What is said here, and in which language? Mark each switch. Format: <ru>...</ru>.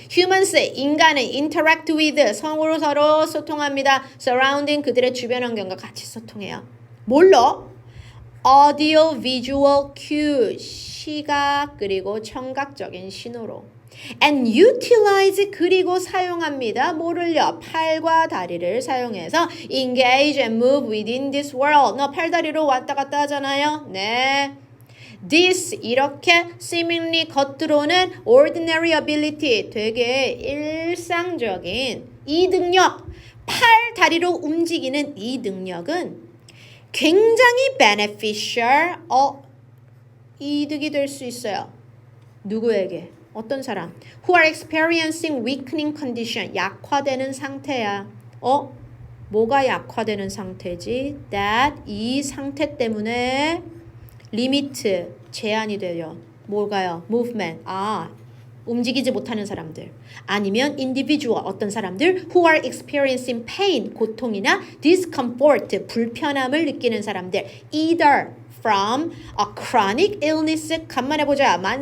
<en>Humans,</en> <ko>인간은</ko> <en>interact with,</en> <ko>서로 소통합니다. Surrounding, 그들의 주변 환경과 같이 소통해요. 뭘로?</ko> <en>Audio, visual cue,</en> <ko>시각 그리고 청각적인 신호로.</ko> <en>And utilize,</en> <ko>그리고 사용합니다. 뭐를요? 팔과 다리를 사용해서</ko> <en>engage and move within this world.</en> <ko>너 팔다리로 왔다 갔다 하잖아요. 네. This, 이렇게</ko> <en>seemingly</en> <ko>겉으로는</ko> <en>ordinary ability,</en> <ko>되게 일상적인 이 능력, 팔, 다리로 움직이는 이 능력은 굉장히</ko> <en>beneficial,</en> <ko>이득이 될 수 있어요. 누구에게? 어떤 사람?</ko> <en>Who are experiencing weakening condition,</en> <ko>약화되는 상태야. 뭐가 약화되는 상태지? That, 이 상태 때문에 리미트, 제한이 돼요. 뭘까요? Movement, 움직이지 못하는 사람들. 아니면 individual, 어떤 사람들</ko> <en>who are experiencing pain,</en> <ko>고통이나</ko> <en>discomfort,</en> <ko>불편함을 느끼는 사람들.</ko> <en>Either from a chronic illness,</en> <ko>간만에 보자.</ko>